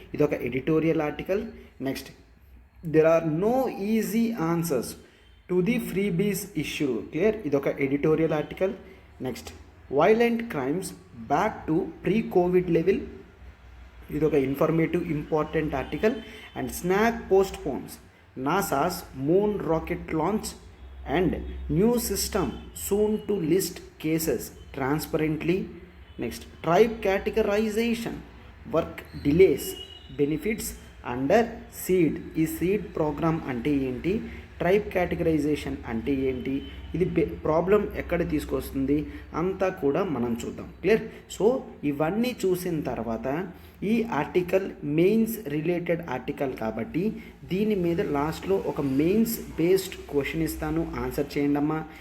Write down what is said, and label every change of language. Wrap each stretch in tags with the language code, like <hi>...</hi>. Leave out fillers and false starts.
<te>ఇది ఒక editorial article.</te> <en>Next, there are no easy answers to the freebies issue. Clear?</en> <te>ఇది ఒక editorial article.</te> <en>Next, violent crimes back to pre covid level.</en> <te>ఇది ఒక informative important article.</te> <en>And snag postpones NASA's moon rocket launch and new system soon to list cases transparently. Next, tribe categorization work delays benefits under seed.</en> <te>ఈ seed programme అంటే ఏంటి, tribe categorisation అంటే ఏంటి, ఇది problem ఎక్కడ తీసుకొస్తుంది అంతా కూడా మనం చూద్దాం. క్లియర్? సో ఇవన్నీ చూసిన తర్వాత ఈ ఆర్టికల్ మెయిన్స్ రిలేటెడ్ ఆర్టికల్ కాబట్టి దీని మీద లాస్ట్లో ఒక మెయిన్స్ బేస్డ్ క్వశ్చన్ ఇస్తాను, ఆన్సర్ చేయండి అమ్మా.</te>